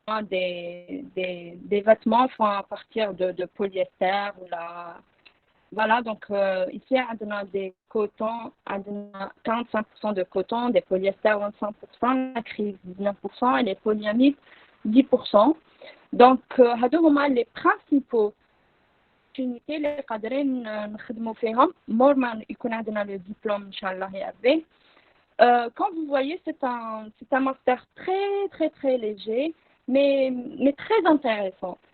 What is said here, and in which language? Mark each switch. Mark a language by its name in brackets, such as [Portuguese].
[French] des vêtements font à partir de polyester ou la voilà donc ici on a des cotons on a 45% de coton des polyester 25% l'acrylique 19% et les polyamides 10%. [Arabic] donc هادو هما [French] les principaux opportunités [Arabic] اللي قادرين نخدموا فيهم مور ما يكون عندنا [French] le diplôme [Arabic] ان شاء الله يا ربي. [French] Quand vous voyez, c'est un master très, très, très léger, mais très intéressant.